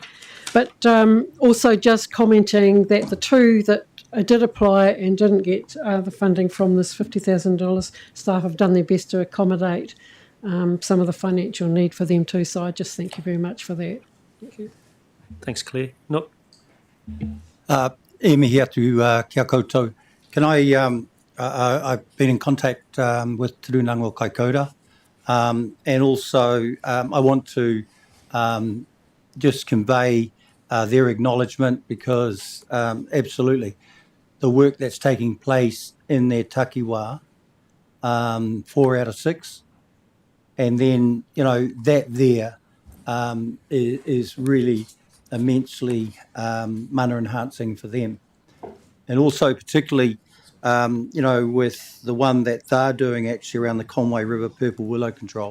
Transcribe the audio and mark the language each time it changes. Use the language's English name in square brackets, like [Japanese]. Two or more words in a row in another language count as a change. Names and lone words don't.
[English] But also just commenting that the two that did apply and didn't get the funding from this $50,000, staff have done their best to accommodate some of the financial need for them too. So I just thank you very much for that. Thank you. Thanks, Claire. Nook. [Māori] E mihi atu kia koutou. [English] Can I've been in contact with Te Runango Kaikoura, and also I want to just convey their acknowledgement, because absolutely the work that's taking place in their takiwā, 4 out of 6, and then that there is really immensely mana enhancing for them, and also particularly with the one that they're doing actually around the Conway River Purple Willow Control.